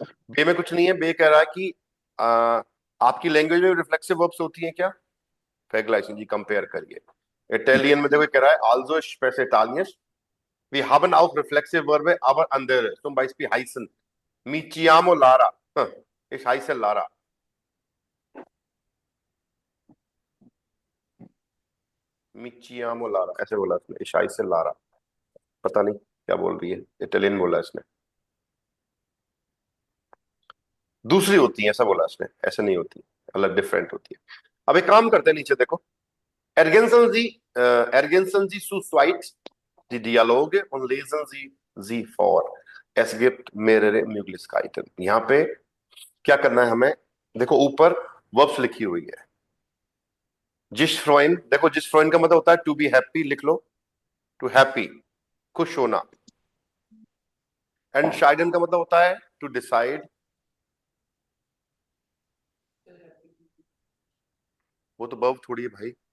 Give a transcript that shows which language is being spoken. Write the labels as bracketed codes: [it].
[hi] बे में कुछ नहीं है। बे कह रहा है कि आ, आपकी लैंग्वेज में रिफ्लेक्सिव वर्ब्स होती हैं क्या। Vergleichen जी, कंपेयर करिए। इटालियन में देखो कह रहा है, [de] also spreche Italienisch. Wir haben auch reflexive Verben, aber andere. Zum Beispiel heißen. [it] Mi chiamo Lara. [de] Ich heiße Lara. [it] Mi chiamo Lara, [hi] ऐसे बोला उसने। [de] Ich heiße Lara. [hi] पता नहीं क्या बोल रही है, इटालियन बोला इसने। दूसरी होती है ऐसा बोला इसने, ऐसे नहीं होती, अलग डिफरेंट होती है। अब एक काम करते हैं, नीचे देखो। [de] Ergänzen Sie, ergänzen Sie zu zweit die Dialoge und lesen Sie vor. Es gibt mehrere Möglichkeiten. [hi] यहाँ पे क्या करना है हमें, देखो ऊपर वर्ब्स लिखी हुई है। जिस फ्रोइन, देखो जिस फ्रोइन का मतलब होता है टू बी हैप्पी, लिख लो टू हैप्पी, खुश होना। एंड शाइडन का मतलब होता है टू डिसाइड, वो तो वर्ब थोड़ी है भाई,